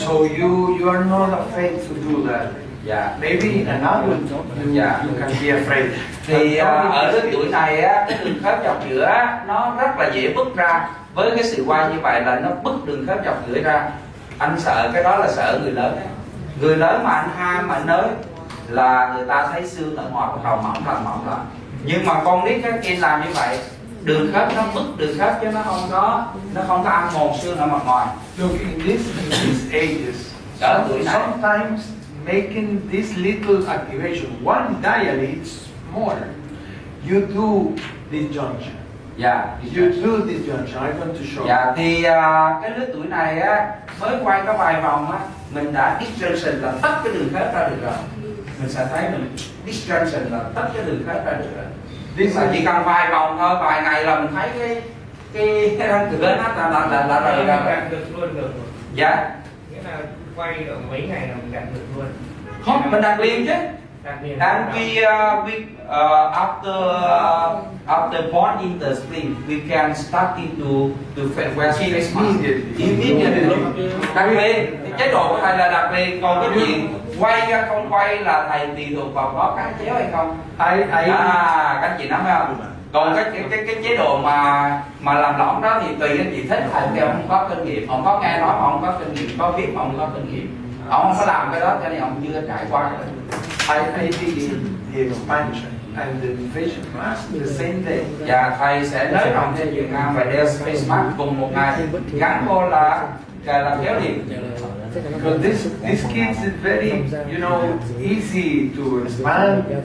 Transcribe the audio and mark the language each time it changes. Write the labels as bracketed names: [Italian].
[English] so you are not afraid to do that. Yeah. Maybe in an adult you can be afraid. [Vietnamese] Thì ở lứa tuổi này cái đường khớp dọc giữa nó rất là dễ bứt ra. Với cái sự quay như vậy là nó bứt đường khớp dọc giữa ra. Anh sợ cái đó là sợ người lớn ấy. Người lớn mà anh ham mà anh nới là người ta thấy xương ở ngoài bắt đầu mỏng lại. Nhưng mà con nít kia làm như vậy, đường khớp nó bứt đường khớp chứ nó không có ăn mòn xương ở mặt ngoài. [English] Look, in these ages, [Vietnamese] Ở tuổi này [English] sometimes making this little activation, one dilates more. You do disjunction. Yeah, You do disjunction. I'm going to show. [Vietnamese] Dạ, thì cái lứa tuổi này mới quay có vài vòng mình đã disjunction là tách cái đường khớp ra được rồi. Mình sẽ thấy mình disjunction là tách cái đường khớp ra được rồi. Chỉ cần vài vòng thôi, vài ngày là mình thấy cái răng cửa nó là rời ra rồi. Được luôn được. Dạ. Nghĩa là quay ở mấy ngày là mình đặt được luôn. Không, mình đặt liền chứ. [English] And after born in the spring, we can starting to wear face mask immediately. [Vietnamese] Đặt liền, chế độ của thầy là đặt liền, còn cái chuyện quay ra không quay là thầy tùy thuộc vào có cái chéo hay không. Các chị nắm thấy không? Còn cái chế độ mà làm lõm đó thì tùy anh chị thích, thầy kêu không có kinh nghiệm, không có nghe nói, không có kinh nghiệm, có biết không có kinh nghiệm. Ông không có làm cái đó cho nên ông chưa trải qua. [English] I begin the expansion and the facial mask the same day. [Vietnamese] Và thầy sẽ nới rộng thêm Việt Nam và đeo face mask cùng một ngày, gắn vô là kéo liền. [English] Because these kids is very, easy to expand.